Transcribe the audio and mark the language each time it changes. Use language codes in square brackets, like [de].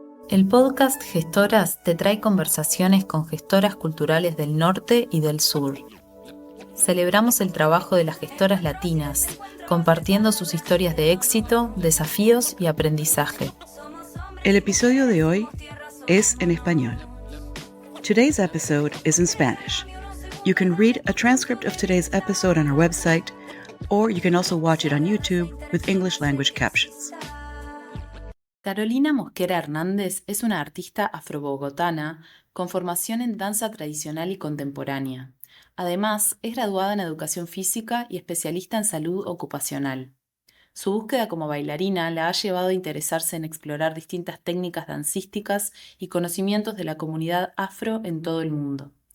[es] El podcast Gestoras te trae conversaciones con gestoras culturales del norte y del sur. Celebramos el trabajo de las gestoras latinas, compartiendo sus historias de éxito, desafíos y aprendizaje. El episodio de hoy es en español. [en] Today's episode is in Spanish. You can read a transcript of today's episode on our website, or you can also watch it on YouTube with English language captions. [es] Carolina Mosquera Hernández es una artista afrobogotana con formación en danza tradicional y contemporánea. Además, es graduada en educación física y especialista en salud ocupacional. Su búsqueda como bailarina la ha llevado a interesarse en explorar distintas técnicas dancísticas y conocimientos de la comunidad afro en todo el mundo.